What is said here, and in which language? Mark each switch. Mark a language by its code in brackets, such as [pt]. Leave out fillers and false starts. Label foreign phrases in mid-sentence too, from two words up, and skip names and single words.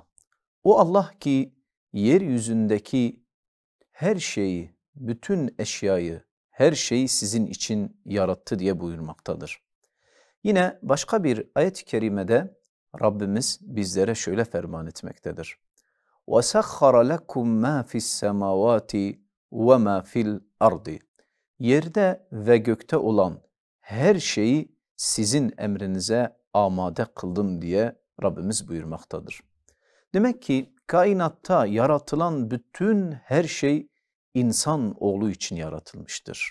[tr] O Allah ki yeryüzündeki her şeyi, bütün eşyayı, her şeyi sizin için yarattı diye buyurmaktadır. Yine başka bir ayet-i kerimede Rabbimiz bizlere şöyle ferman etmektedir. [ar] وَسَخَّرَ لَكُمْ مَا فِي السَّمَاوَاتِ وَمَا فِي الْأَرْضِ. [tr] Yerde ve gökte olan her şeyi sizin emrinize amade kıldım diye Rabbimiz buyurmaktadır. Demek ki kainatta yaratılan bütün her şey insan oğlu için yaratılmıştır.